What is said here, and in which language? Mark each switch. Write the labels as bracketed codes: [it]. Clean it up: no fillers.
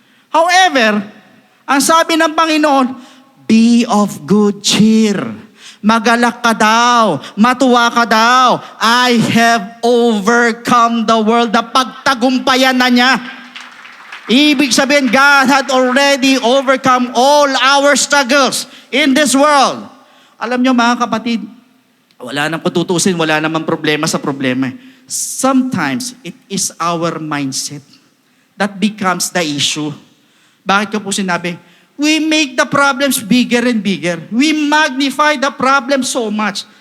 [en] However, [tl] ang sabi ng Panginoon, [en] be of good cheer. [tl] Magalak ka daw, matuwa ka daw. [en] I have overcome the world. [tl] Pagtagumpayan na niya. Ibig sabihin, [en] God had already overcome all our struggles in this world. [tl] Alam niyo mga kapatid, wala nang patutusin, wala namang problema sa problema. [en] Sometimes, it is our mindset that becomes the issue. [tl] Bakit ko po sinabi? [en] We make the problems bigger and bigger. We magnify the problem so much.